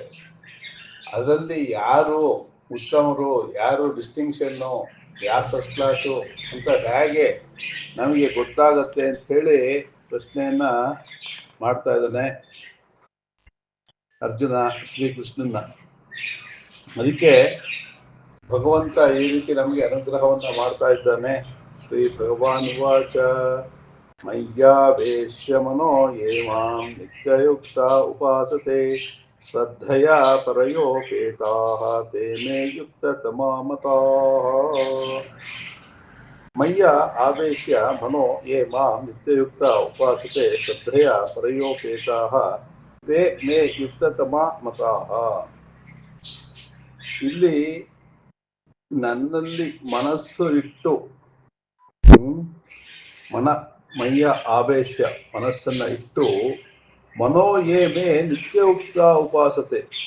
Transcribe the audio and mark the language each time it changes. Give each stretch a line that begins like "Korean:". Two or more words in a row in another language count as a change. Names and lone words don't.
Kannada: ಅದರಲ್ಲಿ ಯಾರು ಉತ್ತಮರು, ಯಾರು ಡಿಸ್ಟಿಂಕ್ಷನ್ನು, ಯಾರು
English: first class
Kannada: ಅಂತ ಹೇಗೆ ನಮಗೆ ಗೊತ್ತಾಗತ್ತೆ ಅಂತ ಹೇಳಿ ಪ್ರಶ್ನೆಯನ್ನ ಮಾಡ್ತಾ ಇದ್ದಾನೆ ಅರ್ಜುನ ಶ್ರೀಕೃಷ್ಣನ. ಅದಕ್ಕೆ ಭಗವಂತ ಈ ರೀತಿ ನಮಗೆ ಅನುಗ್ರಹವನ್ನ ಮಾಡ್ತಾ ಇದ್ದಾನೆ.
Sanskrit: ಶ್ರೀ ಭಗವಾನ್ ವಾಚ ಮಯ್ಯಾವೇಶ್ಯ ಮನೋ ಯೇ ಮಾಂ ನಿತ್ಯಯುಕ್ತ ಉಪಾಸತೆ ಶ್ರದ್ಧಯಾ ಪರಯೋಪೇತಾಃ ತೇ ಮೇ ಯುಕ್ತತಮಾ ಮತಾಃ. ಮಯ್ಯ ಆವೇಶ್ಯ ಮನೋ ಯೇ ಮಾಂ ನಿತ್ಯಯುಕ್ತ ಉಪಾಸತೆ ಶ್ರದ್ಧಯಾ ಪರಯೋಪೇತಾಃ ತೇ ಮೇ ಯುಕ್ತತಮಾ ಮತಾಃ.
Kannada: ಇಲ್ಲಿ ನನ್ನಲ್ಲಿ ಮನಸ್ಸು ಇಟ್ಟು
Sanskrit: ಮಯ್ಯ ಆವೇಶ್ಯ
Kannada: ಮನಸ್ಸನ್ನ ಇಟ್ಟು
Sanskrit: ಮನೋ ಯೇ ಮೇ ನಿತ್ಯಯುಕ್ತ ಉಪಾಸತೆ.